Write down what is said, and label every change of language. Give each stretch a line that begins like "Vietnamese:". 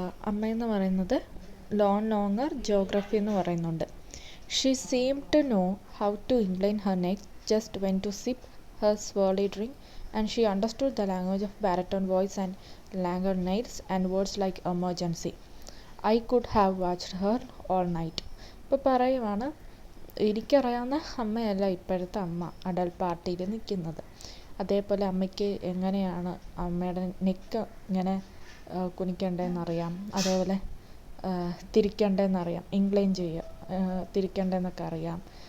Malayalam: അമ്മയെന്ന് പറയുന്നത്
English: longer geography
Malayalam: എന്ന് പറയുന്നുണ്ട്.
English: She seem to know how to incline her neck just when to sip her swirly drink, and she understood the language of baritone voice and languid nails and words like emergency. I could have watched her all night.
Malayalam: ഇപ്പോൾ പറയുവാണ്, എനിക്കറിയാവുന്ന അമ്മയല്ല ഇപ്പോഴത്തെ അമ്മ adult പാർട്ടിയിൽ നിൽക്കുന്നത്. അതേപോലെ അമ്മയ്ക്ക് എങ്ങനെയാണ് അമ്മയുടെ നെക്ക് ഇങ്ങനെ കുനിക്കേണ്ടതെന്നറിയാം. അതേപോലെ തിരിക്കേണ്ടതെന്നറിയാം, ഇൻക്ലൈൻ തിരിക്കേണ്ടതെന്നൊക്കെ അറിയാം.